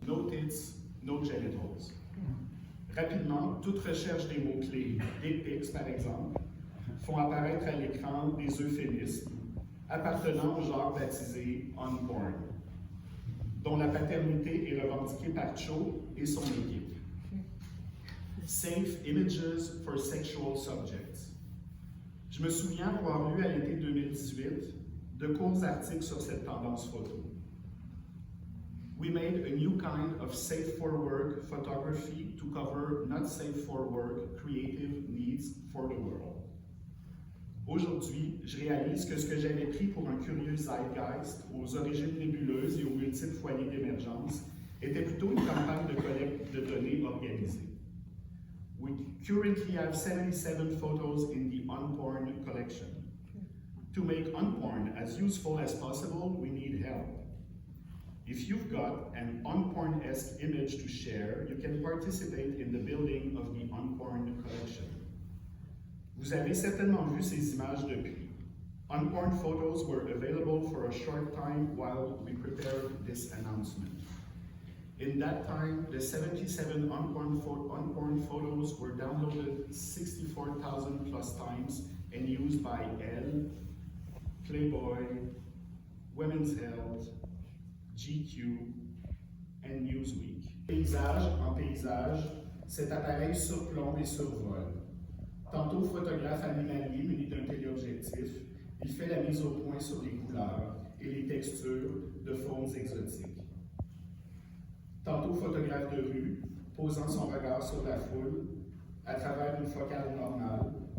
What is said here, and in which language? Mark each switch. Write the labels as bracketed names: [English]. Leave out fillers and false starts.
[English] No tits, no genitals. [French] Rapidement, toute recherche des mots-clés, des pics par exemple, font apparaître à l'écran des euphémismes appartenant au genre baptisé unborn, dont la paternité est revendiquée par Cho et son équipe. [English] Safe Images for Sexual Subjects. [French] Je me souviens avoir lu à l'été 2018 de courts articles sur cette tendance photo. [English] We made a new kind of safe for work photography to cover not safe for work creative needs for the world. [French] Aujourd'hui, je réalise que ce que j'avais pris pour un curieux zeitgeist aux origines nébuleuses et aux multiples foyers d'émergence était plutôt une campagne de collecte de données organisée. [English] We currently have 77 photos in the Unporn collection. To make Unporn as useful as possible, we need help. If you've got an Unporn-esque image to share, you can participate in the building of the Unporn collection. [French] Vous avez certainement vu ces images depuis. [English] Unporn photos were available for a short time while we prepared this announcement. In that time, the 77 unporn photos were downloaded 64,000 plus times and used by Elle, Playboy, Women's Health, GQ, and Newsweek. [French] Paysage en paysage, cet appareil surplombe et survole. Tantôt photographe animalier muni d'un téléobjectif, il fait la mise au point sur les couleurs et les textures de faunes exotiques. Tantôt photographe de rue, posant son regard sur la foule à travers une focale normale.